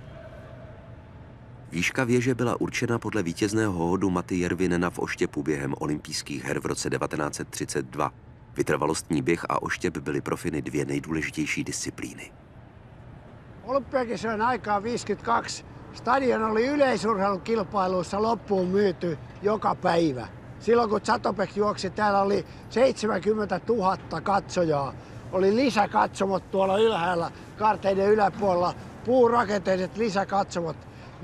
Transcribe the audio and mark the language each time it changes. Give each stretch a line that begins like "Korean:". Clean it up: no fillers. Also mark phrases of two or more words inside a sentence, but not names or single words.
Czech: Výška věže byla určena podle vítězného hodu Maty Järvinena v oštěpu během olympijských her v roce 1932. Vytrvalostní běh a oštěp byly pro Finy 2 nejdůležitější disciplíny.
Finnish: Olympiakisojen aikaan 52 stadion oli yleisurheilukilpailuissa loppuun myyty joka päivä. Silloin kun Zátopek juoksi, täällä oli 70 000 katsojaa. Oli lisäkatsomot tuolla ylhäällä, kaarteiden yläpuolella, puurakenteiset lisäkatsomot.